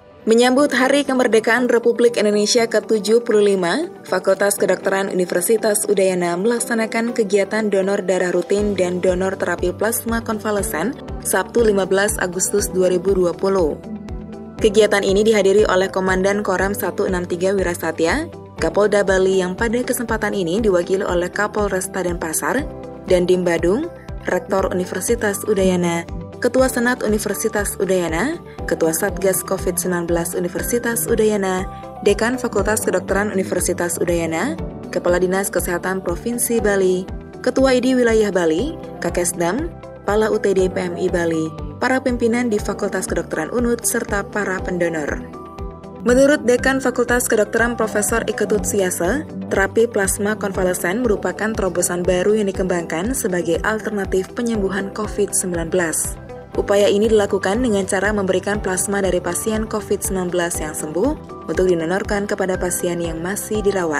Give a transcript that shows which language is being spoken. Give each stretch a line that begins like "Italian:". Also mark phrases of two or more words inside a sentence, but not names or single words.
Indonesian: Menyambut Hari Kemerdekaan Republik Indonesia ke-75, Fakultas Kedokteran Universitas Udayana melaksanakan kegiatan donor darah rutin dan donor terapi plasma konvalesen Sabtu 15 Agustus 2020. Kegiatan ini dihadiri oleh Komandan Korem 163 Wirasatya, Kapolda Bali yang pada kesempatan ini diwakili oleh Kapolresta Denpasar, Dandim Badung, Rektor Universitas Udayana, Ketua Senat Universitas Udayana, Ketua Satgas COVID-19 Universitas Udayana, Dekan Fakultas Kedokteran Universitas Udayana, Kepala Dinas Kesehatan Provinsi Bali, Ketua ID Wilayah Bali, Kakesdam, Kepala UTD PMI Bali, para pimpinan di Fakultas Kedokteran UNUD, serta para pendonor. Menurut Dekan Fakultas Kedokteran Profesor Iketut Siase, terapi plasma konvalesen merupakan terobosan baru yang dikembangkan sebagai alternatif penyembuhan COVID-19. Upaya ini dilakukan dengan cara memberikan plasma dari pasien COVID-19 yang sembuh untuk didonorkan kepada pasien yang masih dirawat.